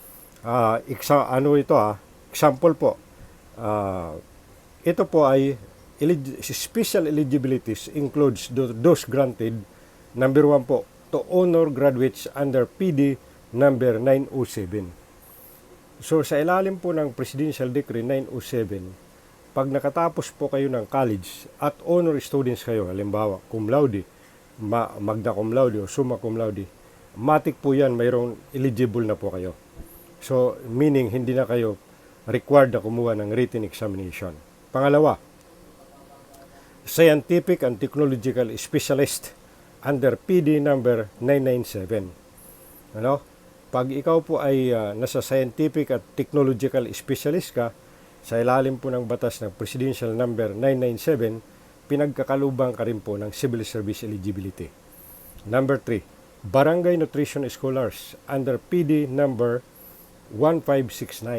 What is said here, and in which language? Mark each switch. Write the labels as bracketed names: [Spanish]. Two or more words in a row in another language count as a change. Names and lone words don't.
[Filipino] Example po. Ito po ay [English] special eligibilities includes those granted, number 1 po, to honor graduates under PD number 907. [Filipino] So, sa ilalim po ng Presidential Decree 907, pag nakatapos po kayo ng college at [English] honor students [Filipino] kayo, halimbawa [Latin] cum laude, magna cum laude [Filipino] o [Latin] summa cum laude, [Filipino] matik po yan, mayroong eligible na po kayo. So, meaning hindi na kayo required na kumuha ng [English] written examination. Pangalawa, scientific and technological specialist under PD number 997. [Filipino] Pag ikaw po ay nasa scientific at [English] technological specialist [Filipino] ka, sa ilalim po ng batas ng Presidential number 997, pinagkakalubang ka rin po ng [English] civil service eligibility. Number 3, barangay nutrition scholars under PD number 1569.